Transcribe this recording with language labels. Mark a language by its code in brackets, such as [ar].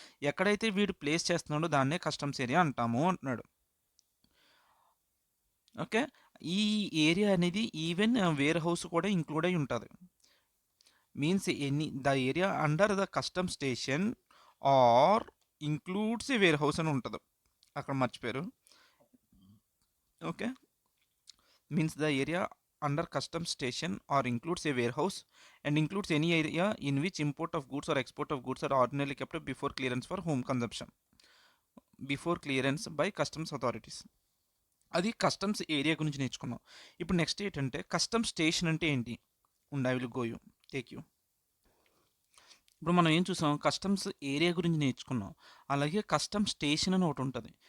[te] ఎక్కడైతే వీడు ప్లేస్ చేస్తున్నాడో దాన్నే కస్టమ్స్ ఏరియా అంటాము అంటున్నాడు. ఓకే, ఈ ఏరియా అనేది ఈవెన్ వేర్ హౌస్ కూడా ఇంక్లూడ్ అయి ఉంటుంది. [en] means the area under the custom station or includes warehouse [te] అని ఉంటుంది. అక్కడ మర్చిపోయారు. [en] Okay, means the area under customs station or includes a warehouse and includes any area in which import of goods or export of goods are ordinarily kept before clearance for home consumption before clearance by customs authorities. [te] అది customs area గురించి నేర్చుకున్నాం. ఇప్పుడు next ఏంటంటే customs station అంటే ఏంటి? [en] I will go you take you. [te] ఇప్పుడు మనం ఏం చూసాం, కస్టమ్స్ ఏరియా గురించి నేర్చుకున్నాం. అలాగే కస్టమ్ స్టేషన్ అని ఒకటి ఉంటుంది.